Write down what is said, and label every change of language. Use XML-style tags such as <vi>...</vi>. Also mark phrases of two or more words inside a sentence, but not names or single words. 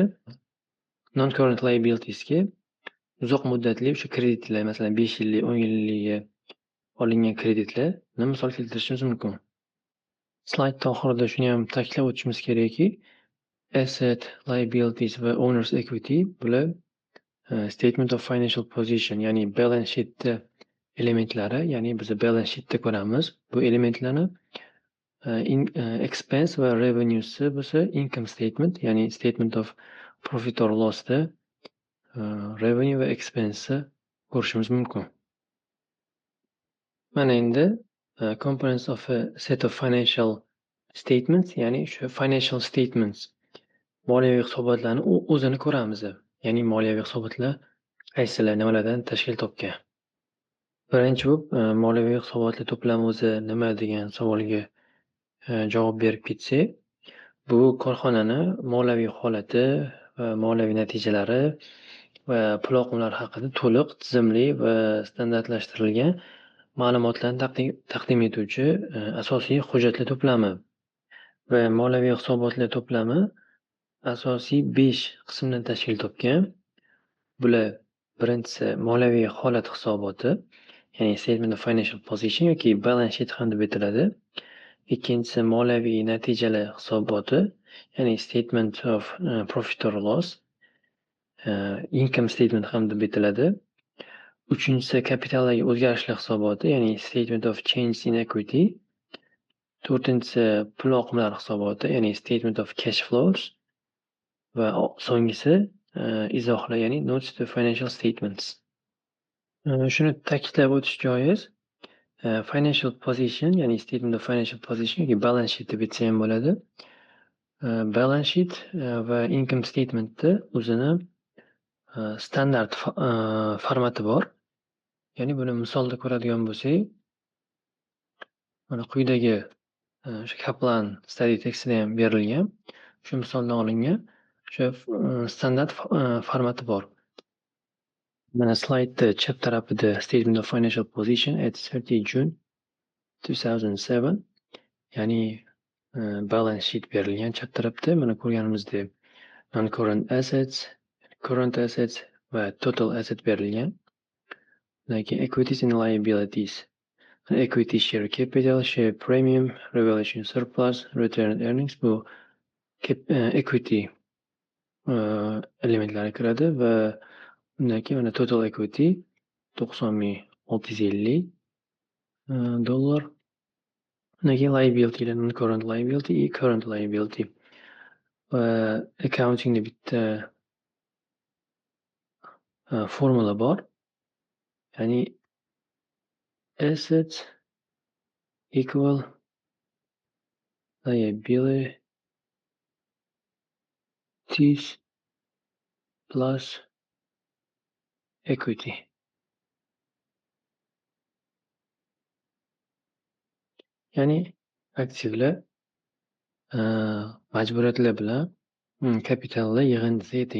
<en>Non-current liabilitiesga</en> <uz>uzoq muddatli o'sha kreditlar, masalan, 5 yillik, 10 yilligiga olingan kreditlarni misol keltirishimiz mumkin. Slaydda oxirida shuni ham ta'kidlab o'tishimiz kerakki,</uz> <en>asset, liabilities</en> <uz>va</uz> <en>owner's equity</en> <uz>bular</uz> <en>statement of financial position,</en> <uz>ya'ni</uz> <en>balance sheetda</en> <uz>elementlari, ya'ni biz</uz> <en>balance sheetda</en> <uz>ko'ramiz. Bu elementlarni expense va revenuesi bo'lsa</uz> <en>income statement,</en> <uz>ya'ni</uz> <en>statement of profit or lossda</en> <uz>revenue va expense ko'rishimiz mumkin. Mana endi</uz> <en>components of a set of financial statements,</en> <uz>ya'ni shu</uz> <en>financial statements</en> <uz>moliyaviy hisobotlarni o'zini ko'ramiz. Ya'ni moliyaviy hisobotlar qaysilar, nimalardan tashkil topgan. Birinchi bo'lib moliyaviy hisobotlar to'plami o'zi nima degan savolga javob berib ketsak, bu korxonani moliyaviy holati va moliyaviy natijalari va pul oqimlari haqida to'liq, tizimli va standartlashtirilgan ma'lumotlarni taqdim etuvchi asosiy hujjatlar to'plami. Va moliyaviy hisobotlar to'plami asosiy 5 qismdan tashkil topgan. Bular birinchisi moliyaviy holat hisoboti, ya'ni</uz> <en>statement of financial position</en> <uz>yoki</uz> <en>balance sheet</en> <uz>ham deb aytiladi. Ikkinchisi moliyaviy natijalar hisoboti, ya'ni</uz> <en>statement of profit or loss, income statement</en> <uz>ham deb aytiladi. Uchinchisi kapitaldagi o'zgarishlar hisoboti, ya'ni</uz> <en>statement of change in equity.</en> <uz>To'rtinchisi pul oqimlari hisoboti, ya'ni</uz> <en>statement of cash flows</en> <uz>va so'nggisi izohlar, ya'ni</uz> <en>notes to financial statements.</en> <uz>Shuni ta'kidlab o'tish joiz.</uz> <en>Financial position, ya'ni statement of financial position yoki balance sheet</en> <uz>deb aytsa ham bo'ladi.</uz> <en>Balance sheet</en> <uz>va</uz> <en>income statementni</en> <uz>o'zini standart formati bor. Ya'ni buni misolda ko'radigan bo'lsak, mana quyidagi o'sha Kaplan</uz> <en>study tekstida</en> <uz>ham berilgan. Shu misoldan olingan o'sha standart formati bor. Mana slaydni chap tarafida</uz> <en>statement of financial position at 30 June 2007,</en> <uz>ya'ni</uz> <en>balance sheet</en> <uz>berilgan chap tarafda. Mana ko'rganimizdek</uz> <en>non-current assets, current assets va total asset berilgan. Like equities and liabilities. Equity share capital, share premium, revaluation surplus, return earnings bu equity</en> <uz>elementlari kiradi va undan keyin mana</uz> <en>total equity 90,650 dollar.</en> <uz>Undan keyin</uz> <en>liability, non-current liability, current liability.</en> <uz>Va accountingda bitta formula bor.</uz> <en>Ya'ni assets equal liabilities plus equity.</en> <uz>Ya'ni aktivlar majburiyatlar bilan kapitallar yig'indisi teng.</uz>